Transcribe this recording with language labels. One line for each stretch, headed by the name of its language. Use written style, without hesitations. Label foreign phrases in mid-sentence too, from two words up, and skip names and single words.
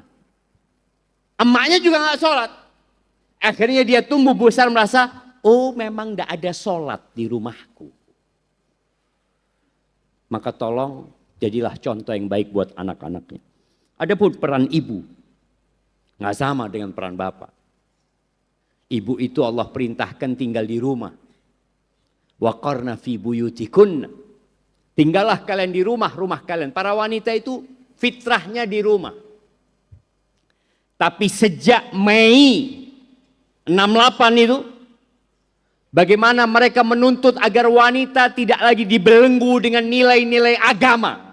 Indonesian: Emaknya juga nggak sholat. Akhirnya dia tumbuh besar merasa oh memang tidak ada sholat di rumahku. Maka tolong jadilah contoh yang baik buat anak-anaknya. Adapun peran ibu, nggak sama dengan peran bapak. Ibu itu Allah perintahkan tinggal di rumah.
Arabic: وقرن في بيوتكن.
Indonesian: Tinggallah kalian di rumah kalian. Para wanita itu fitrahnya di rumah. Tapi sejak Mei 68 itu, bagaimana mereka menuntut agar wanita tidak lagi dibelenggu dengan nilai-nilai agama.